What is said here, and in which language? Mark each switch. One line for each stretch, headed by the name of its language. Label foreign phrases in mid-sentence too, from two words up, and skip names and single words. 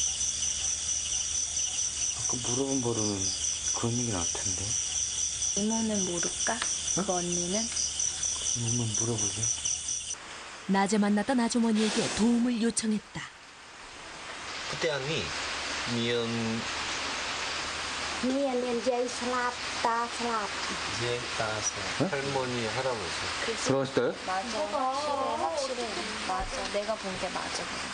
Korean: 아까 물어본 거로는 그런 얘기 나왔던데. 이모는 모를까? 그 언니는? 한번 물어보게. 낮에 만났던 아주머니에게 도움을 요청했다. 그때 언니 미연 miền dây slap ta slap 이제 따서 할머니 할아버지 들어왔어요? 맞아. 확실해. 맞아. 내가 본 게 맞아.